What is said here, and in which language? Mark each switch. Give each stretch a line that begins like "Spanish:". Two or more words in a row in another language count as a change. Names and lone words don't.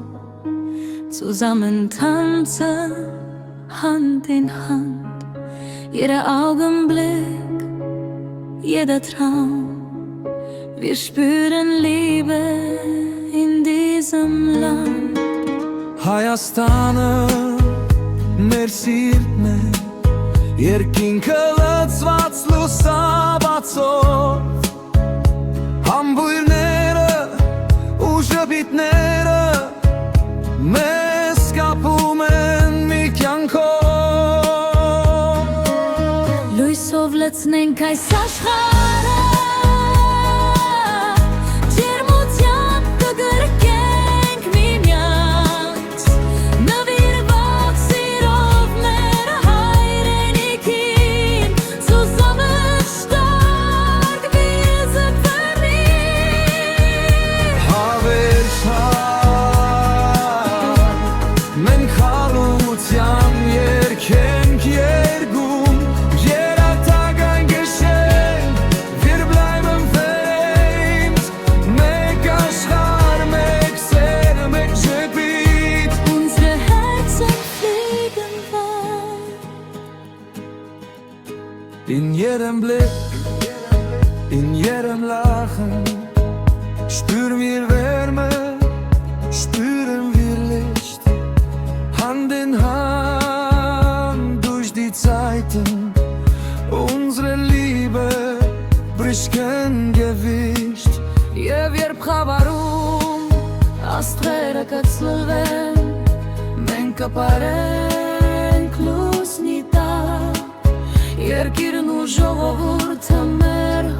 German: Zusammen tanzen, Hand in Hand. Jeder Augenblick, jeder Traum. Wir spüren Liebe in diesem Land.
Armenian: Հայաստանը մեր սիրտն է, երկինքը լցված լուսաբացով, համբույրները ու ժպիտները մեզ կապում են մի կյանքով։ Լույսով լցնենք այս աշխարհը, ջերմությամբ կգրկենք միմյանց, նվիրված սիրով մեր հայրենիքին,
German: zusammen stark wir sind verliebt.
Armenian: Հավերժան մենք խաղաղության երգենք երգում, երաթական գշենք,
German: wir bleiben vereint,
Armenian: մեկ աշխարհ, մեկ սեր, մեկ ժպիտ։
German: Unsere Herzen fliegen weit. In jedem Blick, in jedem Lachen spüren wir Wärme, spüren wir Licht. Hand in Hand durch die Zeiten, unsere Liebe bricht kein Gewicht.
Armenian: Եվ երբ խավարում աստղերը կցլվեն, մենք կպարենք լուսնի տակ, երկիրն ու ժողովուրդը մեր